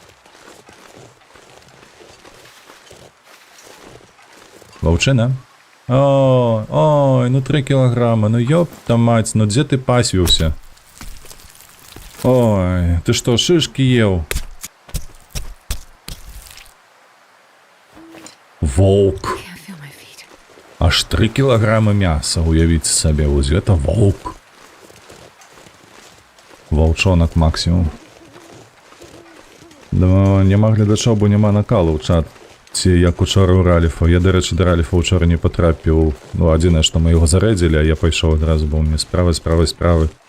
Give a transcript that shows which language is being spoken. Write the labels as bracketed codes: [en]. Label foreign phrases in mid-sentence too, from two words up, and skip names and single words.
[be] Ваўчына? Ой, ну 3 кілаграма, ну [ru] ёпта мать, [be] ну дзе ты пасвіўся? Ой, ты што, шышкі еў? Воўк. [en] Can't feel my feet. [be] Аж 3 кілаграмы мяса, уявіце сабе, вось гэта воўк. Ваўчонак максімум. Да, няма гледачоў, бо няма накалу ў чат. Ці як учора ў Раліфа. Я, дарэчы, да Раліфа ўчора не патрапіў. Ну, адзінае, што мы яго зарэдзілі, а я пайшоў адразу, бо ў мяне справы.